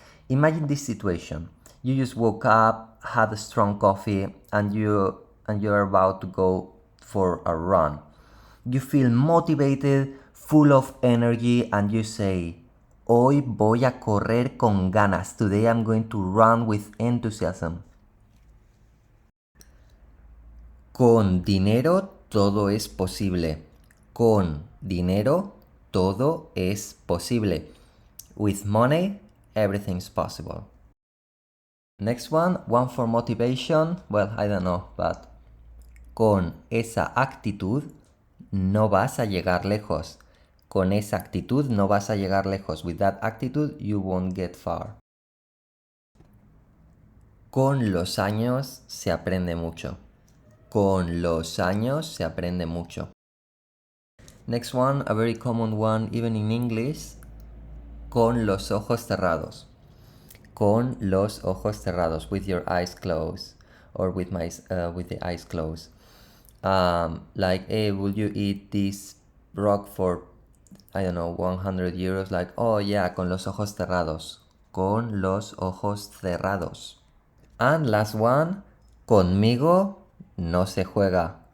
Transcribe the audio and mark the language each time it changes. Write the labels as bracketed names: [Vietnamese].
[English] Imagine this situation. You just woke up, had a strong coffee, and you're about to go for a run. You feel motivated, full of energy, and you say, [Spanish] hoy voy a correr con ganas. [English] Today I'm going to run with enthusiasm. [Spanish] Con dinero todo es posible. Con dinero todo es posible. [English] With money, everything's possible. Next one for motivation. Well, I don't know, but [Spanish] con esa actitud no vas a llegar lejos. Con esa actitud no vas a llegar lejos. [English] With that attitude, you won't get far. [Spanish] Con los años se aprende mucho. Con los años se aprende mucho. [English] Next one, a very common one, even in English. [Spanish] Con los ojos cerrados. Con los ojos cerrados, [English] with your eyes closed, or with the eyes closed. Like, hey, will you eat this rock for, I don't know, 100 euros? Like, oh yeah, [Spanish] con los ojos cerrados. Con los ojos cerrados. [English] And last one, [Spanish] conmigo no se juega.